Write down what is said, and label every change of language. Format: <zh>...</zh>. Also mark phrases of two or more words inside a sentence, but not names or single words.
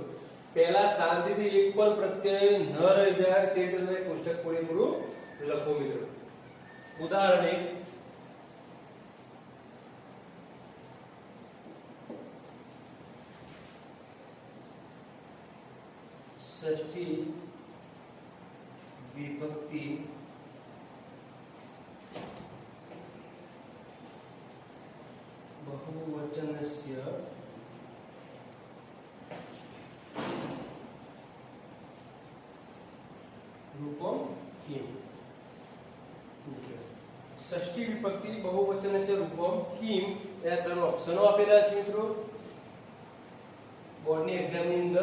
<gu>પહેલા શાંતિથી એક પણ પ્રત્યય ન રહી જાય તે રીતે તમે કોષ્ટક પૂરેપૂરું લખો મિત્રો. ઉદાહરણ 1, ષષ્ઠી વિભક્તિ</gu> <sa>बहुवचनस्य रूपम किम. षष्ठी विभक्ति बहुवचनस्य रूपम किम</sa> <gu>या 3 ઓપ્શનો આપેલા છે મિત્રો બોર્ડની એક્ઝામની અંદર.</gu>